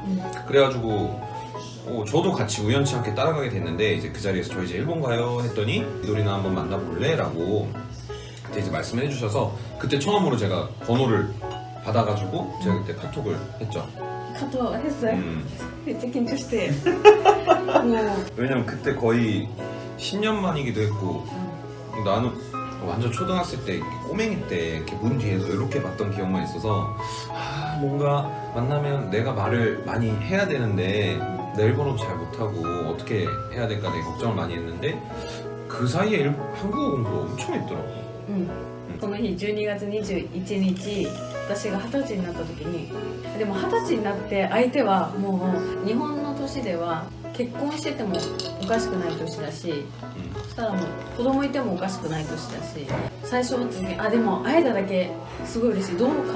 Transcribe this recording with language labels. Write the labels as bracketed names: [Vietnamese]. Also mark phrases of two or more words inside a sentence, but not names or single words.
[Korean] 그래가지고 저도 같이 우연치 않게 따라가게 됐는데 이제 그 자리에서 저 이제 일본 가요 했더니 미도리나 한번 만나볼래? 라고 그때 이제 말씀을 해주셔서 그때 처음으로 제가 번호를 받아가지고 제가 그때 카톡을 했죠. 카톡 했어요? [Japanese] めっちゃ緊張してもう [Korean] 왜냐면 그때 거의 10년 만이기도 했고 나는 완전 초등학생 때 꼬맹이 때 이렇게 문 뒤에서 이렇게 봤던 기억만 있어서 뭔가 만나면 내가 말을 많이 해야 되는데 나 일본어도 잘 못하고 어떻게 해야 될까 되게 걱정을 많이 했는데 그 사이에 한국어 공부를 엄청 했더라고. [Japanese] この日12月21日私が20歳になった時にでも20歳になって相手はもう日本の年では結婚しててもおかしくない年だし、そしたらもう子供いてもおかしくない年だし、最初の時にでも会えただけすごい嬉しい、どう変